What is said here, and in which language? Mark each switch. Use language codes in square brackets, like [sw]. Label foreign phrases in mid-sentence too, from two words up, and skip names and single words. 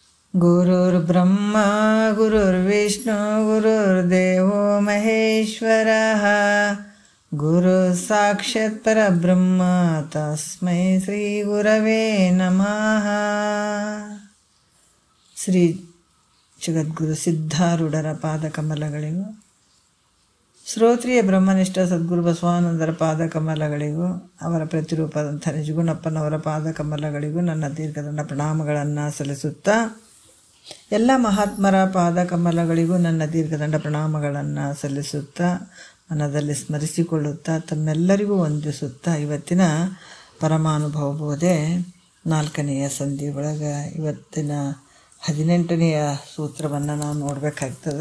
[sa] ಗುರುರ್ಬ್ರಹ್ಮ ಗುರುರ್ವಿಷ್ಣು ಗುರುರ್ದೇವೋ ಮಹೇಶ್ವರಃ ಗುರು ಸಾಕ್ಷಾತ್ ಪರಬ್ರಹ್ಮ ತಸ್ಮೈ ಶ್ರೀ ಗುರವೇ ನಮಃ. [kn] ಶ್ರೀ ಜಗದ್ಗುರು ಸಿದ್ಧಾರೂಢರ ಪಾದಕಮಲಗಳಿಗೂ, ಶ್ರೋತ್ರಿಯ ಬ್ರಹ್ಮನಿಷ್ಠ ಸದ್ಗುರು ಬಸವಾನಂದರ ಪಾದಕಮಲಗಳಿಗೂ, ಅವರ ಪ್ರತಿರೂಪದಂಥ ನಿಜಗುಣಪ್ಪನವರ ಪಾದಕಮಲಗಳಿಗೂ ನನ್ನ ದೀರ್ಘದಂಡ ಪ್ರಣಾಮಗಳನ್ನು ಸಲ್ಲಿಸುತ್ತಾ, ಎಲ್ಲ ಮಹಾತ್ಮರ ಪಾದಕಮಲಗಳಿಗೂ ನನ್ನ ದೀರ್ಘದಂಡ ಪ್ರಣಾಮಗಳನ್ನು ಸಲ್ಲಿಸುತ್ತಾ, ಮನದಲ್ಲಿ ಸ್ಮರಿಸಿಕೊಳ್ಳುತ್ತಾ, ತಮ್ಮೆಲ್ಲರಿಗೂ ವಂದಿಸುತ್ತಾ, ಇವತ್ತಿನ ಪರಮಾನುಭವ ಬೋಧೆ 4ನೆಯ ಸಂಧಿ ಒಳಗೆ ಇವತ್ತಿನ 18ನೆಯ ಸೂತ್ರವನ್ನು ನಾವು ನೋಡಬೇಕಾಗ್ತದೆ.